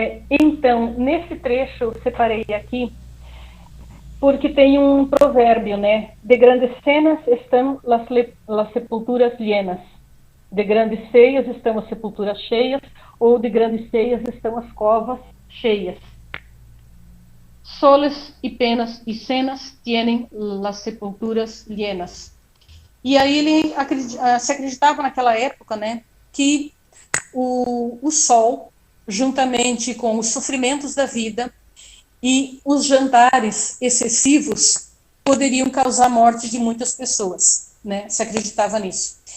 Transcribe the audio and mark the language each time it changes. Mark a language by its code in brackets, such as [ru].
[pt] Então, nesse trecho eu separei aqui, porque tem um provérbio, né? [es] De grandes cenas estão las sepulturas llenas. [pt] De grandes ceias estão as sepulturas cheias, ou de grandes ceias estão as covas cheias. [es] Soles e penas e cenas tienen las sepulturas llenas. [pt] E aí ele se acreditava naquela época, né, que o sol, juntamente com os sofrimentos da vida e os jantares excessivos, poderiam causar a morte de muitas pessoas, né, se acreditava nisso.